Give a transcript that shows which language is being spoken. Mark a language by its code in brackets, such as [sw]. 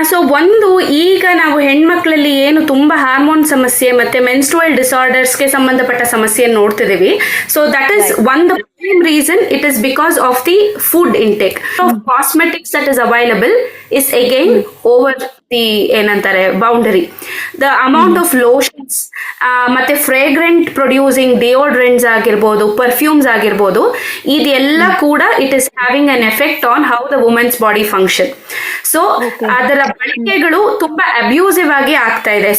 [kn] So ಒಂದು ಈಗ ನಾವು ಹೆಣ್ಮಕ್ಳಲ್ಲಿ ಏನು ತುಂಬಾ ಹಾರ್ಮೋನ್ ಸಮಸ್ಯೆ ಮತ್ತೆ ಮೆನ್ಸ್ಟ್ರುವಲ್ ಡಿಸಾರ್ಡರ್ಸ್ಗೆ ಸಂಬಂಧಪಟ್ಟ ಸಮಸ್ಯೆಯನ್ನು ನೋಡ್ತಿದೀವಿ. [en] So that is one the prime reason. It is because of the food intake of cosmetics that is available is again over the ಏನಂತಾರೆ boundary. The amount of lotions ಮತ್ತೆ fragrant producing deodorants ಆಗಿರ್ಬೋದು, perfumes ಆಗಿರ್ಬೋದು, [kn] ಇದೆಲ್ಲ ಕೂಡ [en] It is having an effect on how the women's body function. [kn] So ಅದರ ಬಳಕೆಗಳು ತುಂಬಾ abusive ಆಗಿ ಆಗ್ತಾ ಇದೆ.